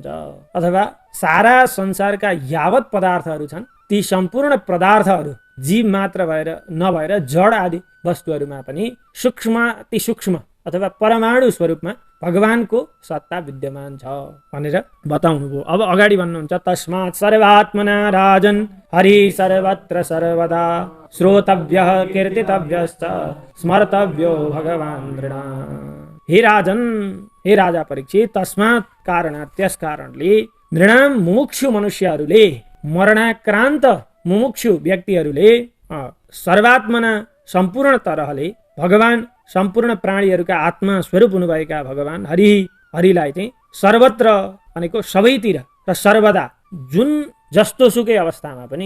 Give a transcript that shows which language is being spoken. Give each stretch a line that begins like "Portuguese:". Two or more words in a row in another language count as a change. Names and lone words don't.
Nepali: अथवा सारा संसारका यावत पदार्थहरू छन् ती सम्पूर्ण पदार्थहरू जीव मात्र भएर नभएर जड आदि वस्तुहरूमा पनि सूक्ष्माति सूक्ष्म अथवा परमाणु स्वरूपमा भगवानको सत्ता विद्यमान छ भनेर बताउनु भयो। अब अगाडि भन्नुहुन्छ
Sanskrit: तस्मात् सर्वात्मना राजन् हरि सर्वत्र सर्वदा श्रोतव्यः कीर्तितव्यश्च स्मर्तव्यो भगवान् नृणाम्।
Nepali: हे राजन, हे राजा परीक्षित,
Sanskrit: तस्मात् कारणात्
Nepali: त्यस कारणले नृणाम मुमुक्षु मनुष्यहरूले, मरणाक्रान्त मुमुक्षु व्यक्तिहरूले सर्वात्मना सम्पूर्ण तरहले भगवान सम्पूर्ण प्राणीहरूका आत्मा स्वरूप हुनुभएका भगवान हरिलाई चाहिँ सर्वत्र भनेको सबैतिर र सर्वदा जुन जस्तोसुकै अवस्थामा